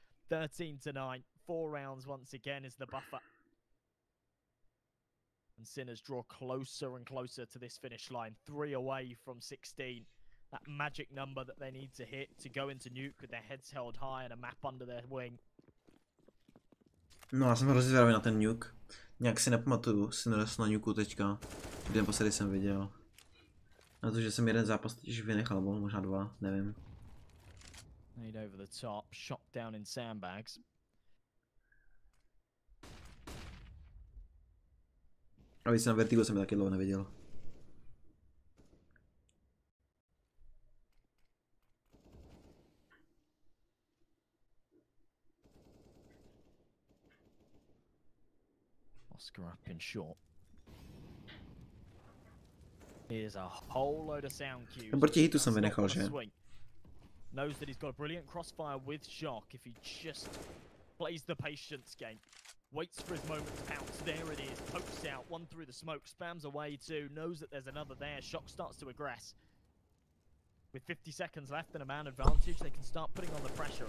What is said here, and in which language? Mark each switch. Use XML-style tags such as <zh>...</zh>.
<en>13-9, 4 rounds once again is the buffer. And Sinners draw closer and closer to this finish line. 3 away from 16. That magic number that they need to hit to go into nuke with their heads held high and a map under their wing.</en> <cs>No, já jsem hrozně zvědavý na ten nuke. Nějak si nepamatuju Sinners na nuku teďka. Kdy naposledy jsem viděl. Na to, že jsem jeden zápas teď vynechal, nebo možná 2, nevím.</cs> <en>Made over the top, shot down in sandbags.</en> <cs>A víc na Vertigo jsem taky dlouho neviděl.</cs> <en>Oscar up in short. Here's a whole load of sound cues.</en> <cs>Proti hitu jsem vynechal, že?</cs> <en>Knows that he's got a brilliant crossfire with shock if he just plays the patience game. Waits for his moment to pounce. There it is. Pokes out. One through the smoke. Spams away too. Knows that there's another there. Shock starts to aggress. With 50 seconds left and a man advantage, they can start putting on the pressure.</en>